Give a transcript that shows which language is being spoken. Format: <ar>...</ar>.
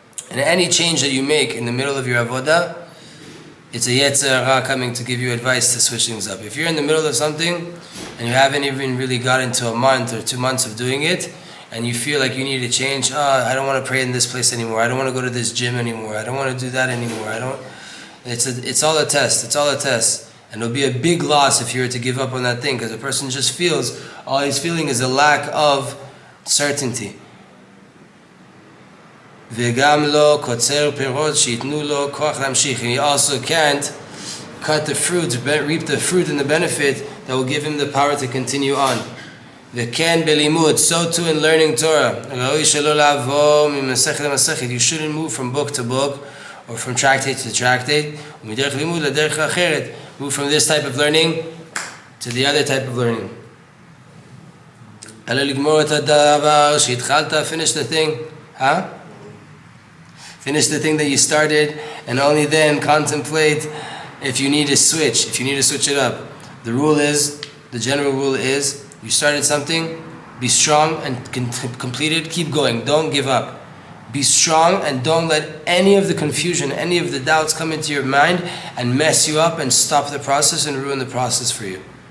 <en>And any change that you make in the middle of your avodah, it's a Yetzer Hara coming to give you advice to switch things up. If you're in the middle of something and you haven't even really got into a month or 2 months of doing it, and you feel like you need to change, I don't want to pray in this place anymore. I don't want to go to this gym anymore. I don't want to do that anymore. It's all a test. It's all a test. And it'll be a big loss if you were to give up on that thing, because the person just feels, all he's feeling is a lack of certainty.</en> <he>וגם לא קוצר פירות שיתנו לו כוח להמשיך.</he> <en>And he also can't cut the fruit, reap the fruit and the benefit that will give him the power to continue on.</en> <he>וכן בלימוד,</he> <en>so too in learning Torah.</en> <he>ראוי שלא לעבור ממסכת למסכת.</he> <en>You shouldn't move from book to book or from tractate to tractate.</en> <he>ומדרך לימוד לדרך אחרת.</he> <en>Move from this type of learning to the other type of learning.</en> <he>אלא לגמור את הדבר שהתחלת,</he> <en>finish the thing. Finish the thing that you started, and only then contemplate if you need to switch, it up. The general rule is, you started something, be strong and complete it, keep going, don't give up. Be strong and don't let any of the confusion, any of the doubts come into your mind and mess you up and stop the process and ruin the process for you.</en>